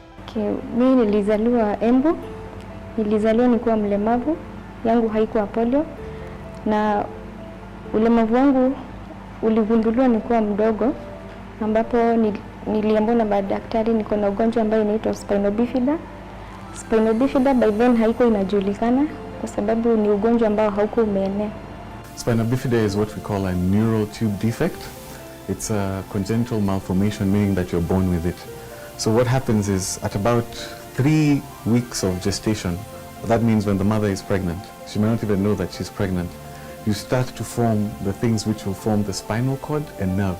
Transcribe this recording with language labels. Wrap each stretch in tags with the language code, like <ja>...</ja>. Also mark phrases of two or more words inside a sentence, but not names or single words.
<sw>Okay, mimi nilizaliwa Embu. Nilizaliwa nikiwa mlemavu. Yangu haikuwa polio. Na ulemavu wangu uligunduliwa nikiwa mdogo, ambapo niliambiwa na madaktari niko na ugonjwa ambao unaitwa spina bifida. Spina bifida</sw> <en>by then</en> <sw>haiko inajulikana kwa sababu ni ugonjwa ambao hauko umeenea.</sw> <en>Spina bifida is what we call a neural tube defect. It's a congenital malformation, meaning that you're born with it. So what happens is at about 3 weeks of gestation, that means when the mother is pregnant, she may not even know that she's pregnant, you start to form the things which will form the spinal cord and nerves.</en>